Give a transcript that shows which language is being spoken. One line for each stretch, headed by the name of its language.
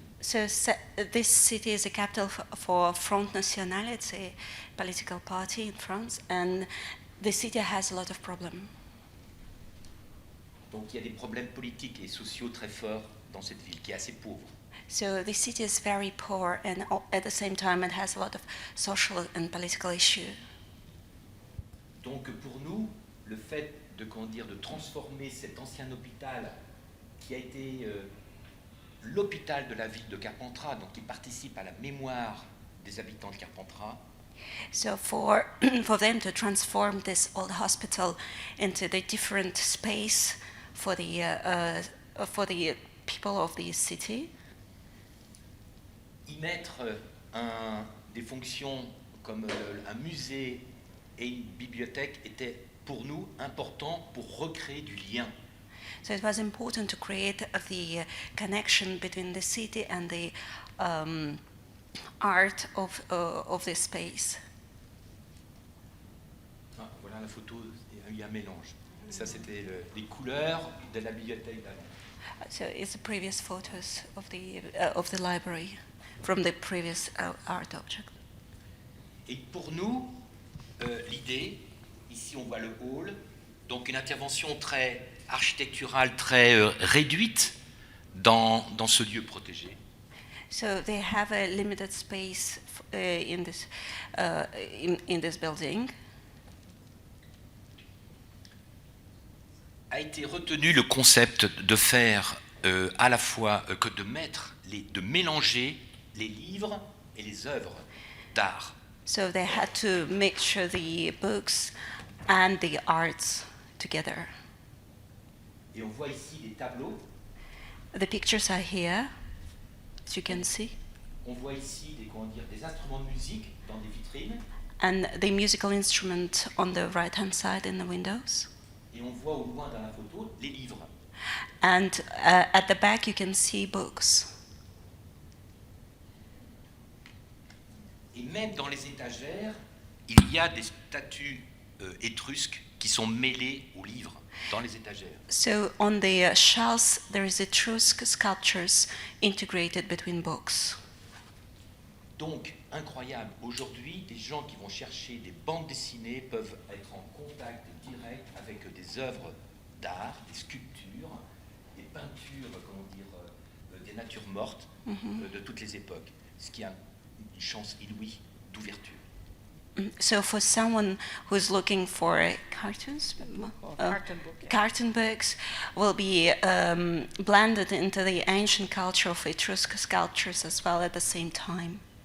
English: So this city is a capital for Front National. It's a political party in France, and the city has a lot of problems.
French: Donc il y a des problèmes politiques et sociaux très forts dans cette ville, qui est assez pauvre.
English: So the city is very poor, and at the same time it has a lot of social and political issues.
French: Donc pour nous, le fait de, de transformer cet ancien hôpital qui a été l'hôpital de la ville de Carpentras, donc qui participe à la mémoire des habitants de Carpentras,
English: So for them to transform this old hospital into the different space for the people of the city,
French: y mettre des fonctions comme un musée et une bibliothèque était pour nous important pour recréer du lien.
English: so it was important to create the connection between the city and the art of this space.
French: Ah, voilà la photo, il y a un mélange. Ça, c'était les couleurs de la bibliothèque d'avant.
English: So it's the previous photos of the library from the previous art object.
French: Et pour nous, l'idée, ici on voit le hall, donc une intervention très architecturale, très réduite dans ce lieu protégé.
English: So they have a limited space in this building.
French: A été retenu le concept de faire à la fois de mélanger les livres et les œuvres d'art.
English: So they had to mixture the books and the arts together.
French: Et on voit ici des tableaux.
English: The pictures are here, as you can see,
French: On voit ici des instruments de musique dans des vitrines.
English: and the musical instrument on the right-hand side in the windows.
French: Et on voit au loin dans la photo les livres.
English: And at the back, you can see books.
French: Et même dans les étagères, il y a des statues étrusques qui sont mêlées aux livres dans les étagères.
English: So on the shelves, there is Etrusc sculptures integrated between books.
French: Donc, incroyable. Aujourd'hui, les gens qui vont chercher des bandes dessinées peuvent être en contact direct avec des œuvres d'art, des sculptures, des peintures, des natures mortes de toutes les époques. Ce qui a une chance inouïe d'ouverture.
English: So for someone who's looking for cartoons, cartoon books will be blended into the ancient culture of Etruscan sculptures as well at the same time.